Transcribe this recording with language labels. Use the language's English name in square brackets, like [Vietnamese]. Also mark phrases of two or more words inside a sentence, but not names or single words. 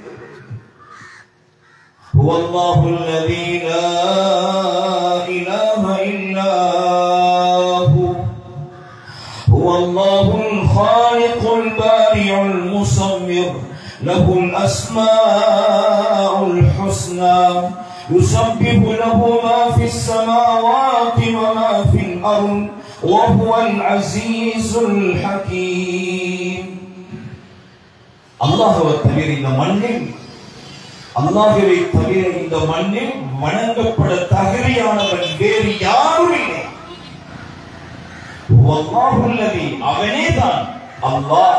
[Arabic] هو الله الذي لا إله إلا هو هو الله الخالق البارئ المصور له الأسماء الحسنى يسبح له ما في السماوات وما في الأرض وهو العزيز الحكيم. [Tamil] அல்லாஹ்வை தவிர இந்த மண்ணில், அல்லாஹ்வை தவிர இந்த மண்ணில் வணங்கப்பட தகுதியானவன் வேறு யாரும் இல்லை. [Arabic] والله الذي, [Tamil] அவனே தான் அல்லாஹ்.